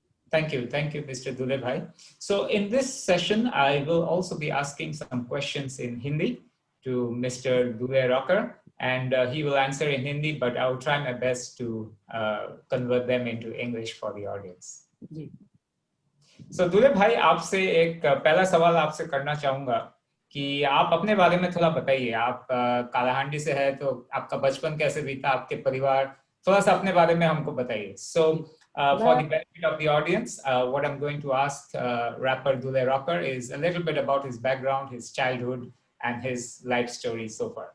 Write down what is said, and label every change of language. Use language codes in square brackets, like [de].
[en] Thank you, Mr. Dule Bhai. So in this session, I will also be asking some questions in Hindi to Mr. Dule Rocker, and he will answer in Hindi, but I will try my best to convert them into English for the audience. [hi] So Dule Bhai, आपसे एक पहला सवाल आपसे करना चाहूँगा कि आप अपने बारे में थोड़ा बताइए. आप कालाहांडी से है, तो आपका बचपन कैसे बीता, आपके परिवार, थोड़ा सा अपने बारे में हमको बताइए. [en] So for the benefit of the audience, what I'm going to ask rapper Dule Rocker is a little bit about his background, his childhood, and his life story so far.